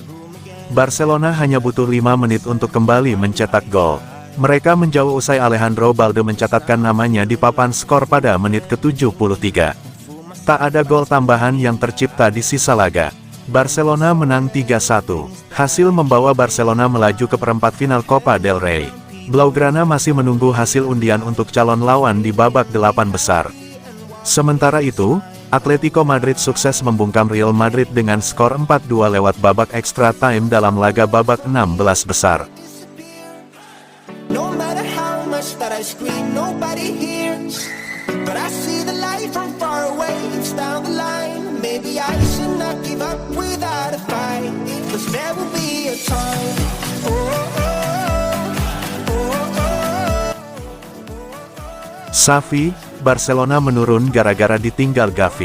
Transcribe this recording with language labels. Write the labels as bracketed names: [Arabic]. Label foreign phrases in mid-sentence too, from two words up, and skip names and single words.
[Indonesian] Barcelona hanya butuh 5 menit untuk kembali mencetak gol. Mereka menjauh usai Alejandro Balde mencatatkan namanya di papan skor pada menit ke-73. Tak ada gol tambahan yang tercipta di sisa laga. Barcelona menang 3-1. Hasil membawa Barcelona melaju ke perempat final Copa del Rey. Blaugrana masih menunggu hasil undian untuk calon lawan di babak 8 besar. Sementara itu, Atletico Madrid sukses membungkam Real Madrid dengan skor 4-2 lewat babak extra time dalam laga babak 16 besar. [English] That I scream, nobody hears, but I see the light from far away. It's down the line. Maybe I should not give up without a fight, 'cause there will be a time. [Indonesian] Xavi, Barcelona menurun gara-gara ditinggal Gavi.